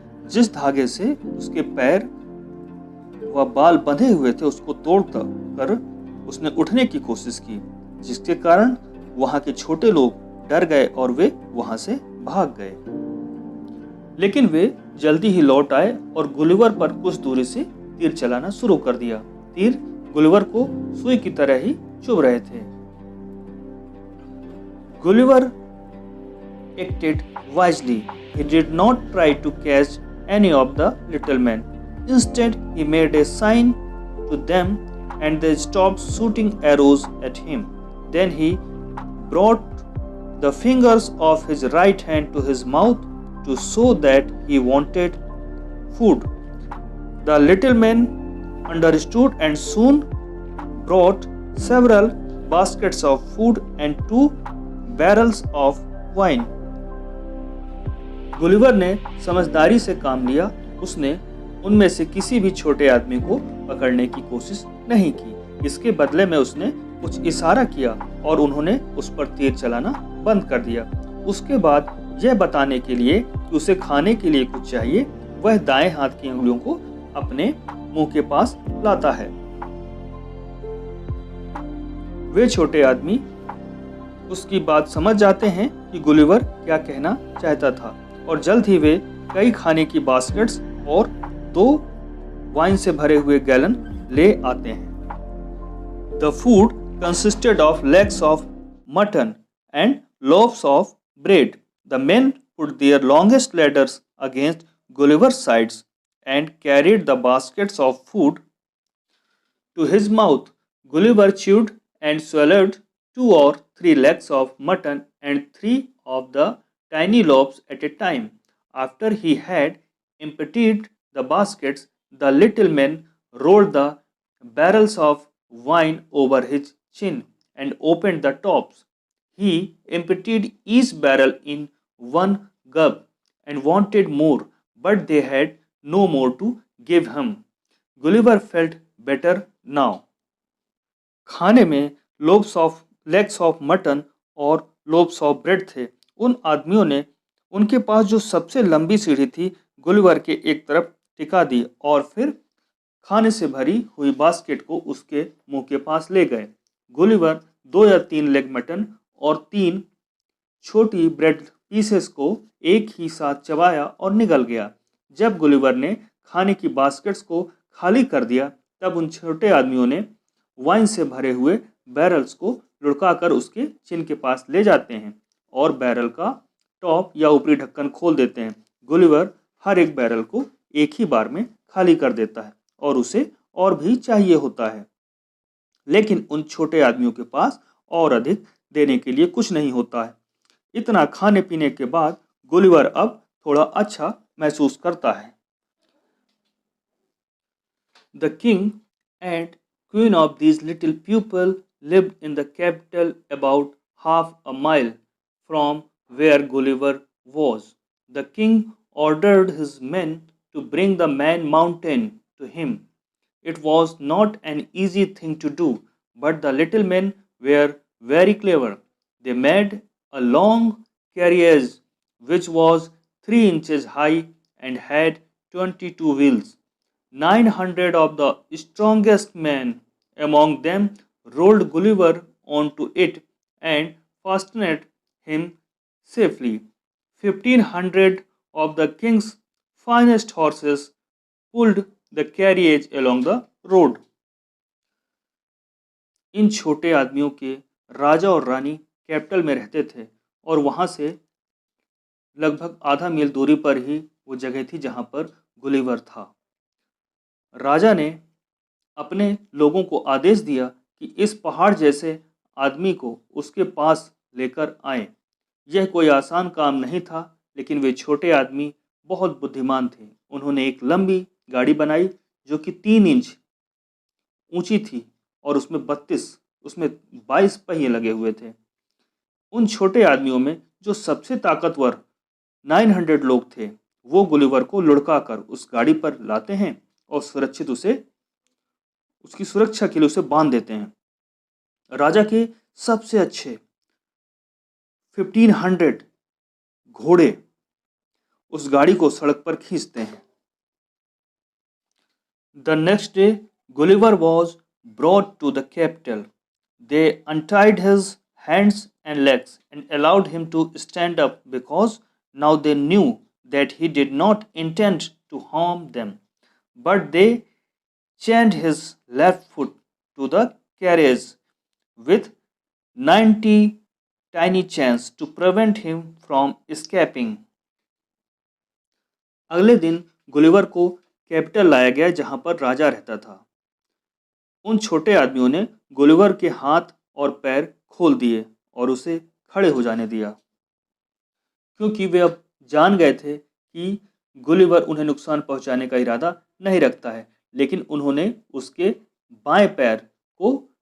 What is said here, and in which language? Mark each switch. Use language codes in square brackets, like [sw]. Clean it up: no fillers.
[hi] जिस धागे से उसके पैर व बाल बंधे हुए थे उसको तोड़कर उसने उठने की कोशिश की, जिसके कारण वहां के छोटे लोग डर गए और वे वहां से भाग गए। लेकिन वे जल्दी ही लौट आए और गुलिवर पर कुछ दूरी से तीर चलाना शुरू कर दिया। तीर गुलिवर को सुई की तरह ही चुभ रहे थे। [en] Gulliver acted wisely. He did not try to catch any of the little men. Instead, he made a sign to them and they stopped shooting arrows at him. Then he brought the fingers of his right hand to his mouth to show that he wanted food. The little men understood and soon brought several baskets of food and 2 barrels of wine. [hi] Gulliver ने समझदारी से काम लिया। उसने उनमें से किसी भी छोटे आदमी को पकड़ने की कोशिश नहीं की। इसके बदले में उसने कुछ इशारा किया और उन्होंने उस पर तीर चलाना बंद कर दिया। उसके बाद यह बताने के लिए कि उसे खाने के लिए कुछ चाहिए, वह दाएं हाथ की उंगलियों को अपने मुंह के पास लाता है। वे छोटे आदमी उसकी बात समझ जाते हैं कि गुलिवर क्या कहना चाहता था और जल्द ही वे कई खाने की बास्केट्स और 2 वाइन से भरे हुए गैलन ले आते हैं। [en] The food consisted of legs of mutton and loaves of bread. The men put their longest ladders against Gulliver's sides and carried the baskets of food to his mouth. Gulliver chewed and swallowed 2 or 3 legs of mutton and 3 of the tiny loaves at a time. After he had emptied the baskets, the little man rolled the barrels of wine over his chin and opened the tops. He emptied each barrel in one gulp and wanted more, but they had no more to give him. Gulliver felt better now. [hi] खाने में [en] legs of mutton [hi] और [en] loaves of bread [hi] थे। उन आदमियों ने उनके पास जो सबसे लंबी सीढ़ी थी गुलिवर के एक तरफ टिका दी और फिर खाने से भरी हुई बास्केट को उसके मुंह के पास ले गए। गुलिवर 2 या 3 लेग मटन और 3 छोटी ब्रेड पीसेस को एक ही साथ चबाया और निगल गया। जब गुलिवर ने खाने की बास्केट्स को खाली कर दिया तब उन छोटे आदमियों ने वाइन से भरे हुए बैरल्स को लुढ़काकर उसके चिन के पास ले जाते हैं और बैरल का टॉप या ऊपरी ढक्कन खोल देते हैं। गुलिवर हर एक बैरल को एक ही बार में खाली कर देता है और उसे और भी चाहिए होता है, लेकिन उन छोटे आदमियों के पास और अधिक देने के लिए कुछ नहीं होता है। इतना खाने पीने के बाद गुलिवर अब थोड़ा अच्छा महसूस करता है। [en] The king and queen of these little people lived in the capital about half a mile from where Gulliver was. The king ordered his men to bring the Man Mountain to him. It was not an easy thing to do, but the little men were very clever. They made a long carriage which was 3 inches high and had 22 wheels. 900 of the strongest men among them rolled Gulliver onto it and fastened him safely. 1500 of the king's finest horses pulled the carriage along the road. [hi] इन छोटे आदमियों के राजा और रानी capital में रहते थे और वहाँ से लगभग आधा मील दूरी पर ही वो जगह थी जहाँ पर गुलिवर था। राजा ने अपने लोगों को आदेश दिया कि इस पहाड़ जैसे आदमी को उसके पास लेकर आएं। यह कोई आसान काम नहीं था, लेकिन वे छोटे आदमी बहुत बुद्धिमान थे। उन्होंने एक लंबी गाड़ी बनाई जो कि 3 इंच ऊंची थी और उसमें 22 पहिए लगे हुए थे। उन छोटे आदमियों में जो सबसे ताकतवर 900 लोग थे वो गुलिवर को लुढ़काकर उस गाड़ी पर लाते हैं और उसकी सुरक्षा के लिए उसे बांध देते हैं। राजा के सबसे अच्छे 1500 घोड़े उस गाड़ी को सड़क पर खींचते हैं। [en] The next day Gulliver was brought to the capital. They untied his hands and legs and allowed him to stand up because now they knew that he did not intend to harm them. But they chained his left foot to the carriage with 90 tiny chains to prevent him from escaping. [hi] अगले दिन Gulliver को capital लाया गया जहां पर राजा रहता था। उन छोटे आदमियों ने गुलिवर के हाथ और पैर खोल दिए और उसे खड़े हो जाने दिया, क्योंकि वे अब जान गए थे कि गुलिवर उन्हें नुकसान पहुंचाने का इरादा नहीं रखता है। लेकिन उन्होंने उसके बाएं पैर को